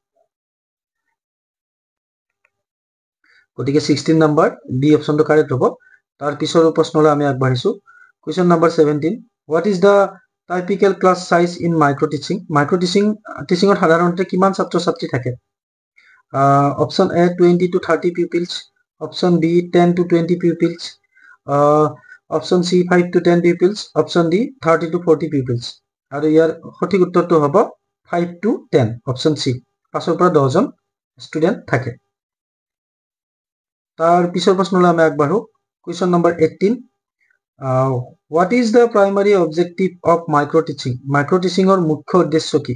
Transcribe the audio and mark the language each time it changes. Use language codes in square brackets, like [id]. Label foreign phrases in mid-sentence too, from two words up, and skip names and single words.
[as] গতিকে 16 নম্বৰ বি অপশ্যনটো কাৰেক্ট হ'ব। তাৰ পিছৰ প্ৰশ্নলৈ আমি আগবাঢ়িছোঁ। [en] Question number 17 what is the typical class size in micro teaching, [as] মাইক্ৰ' টিচিঙত সাধাৰণতে কিমান ছাত্ৰ ছাত্ৰী থাকে? [en] option A 20 to 30 pupils, option B 10 to 20 pupils, option C 5 to 10 pupils, option D 30 to 40 pupils। [as] আৰু ইয়াৰ সঠিক উত্তৰটো হ'ব 5 to 10, [en] option C, [as] 5ৰ পৰা 10জন ষ্টুডেণ্ট থাকে। তাৰ পিছৰ প্ৰশ্নলৈ আমি আগবাঢ়ো। [en] Question number 18 what is the primary objective of micro teaching, [as] মাইক্ৰ' টিচিঙৰ মুখ্য উদ্দেশ্য কি?